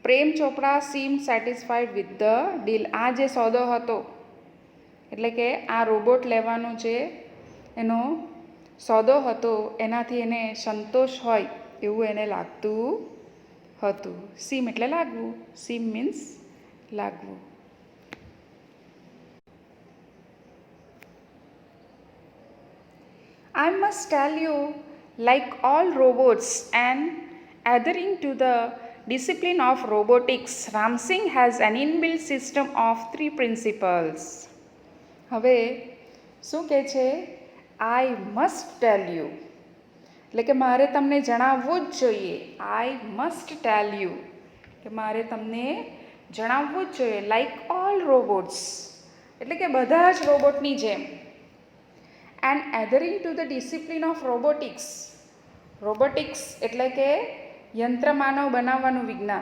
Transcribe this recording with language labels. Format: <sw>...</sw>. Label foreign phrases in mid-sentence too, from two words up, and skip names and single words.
<en>Prem Chopra seem satisfied with the deal.</en> <gu>આ જે સોદો હતો એટલે કે આ રોબોટ લેવાનો જે એનો સોદો હતો એનાથી એને સંતોષ હોય એવું એને લાગતું હતું. સીમ એટલે લાગવું.</gu> <en>seem means</en> <gu>લાગવું.</gu> <en>I must tell you, like all robots and adhering to the discipline of robotics, Ramsing has an inbuilt system of 3 principles.</en> <gu>હવે શું કહે છે?</gu> <en>I must tell you</en> <gu>એટલે કે મારે તમને જણાવવું જ જોઈએ.</gu> <en>I must tell you</en> <gu>કે મારે તમને જણાવવું જ જોઈએ.</gu> <en>like all robots</en> <gu>એટલે કે બધા જ રોબોટની જેમ.</gu> <en>And adhering to the discipline of robotics.</en> <gu>રોબોટિક્સ એટલે કે યંત્રમાનવ બનાવવાનું વિજ્ઞાન.</gu>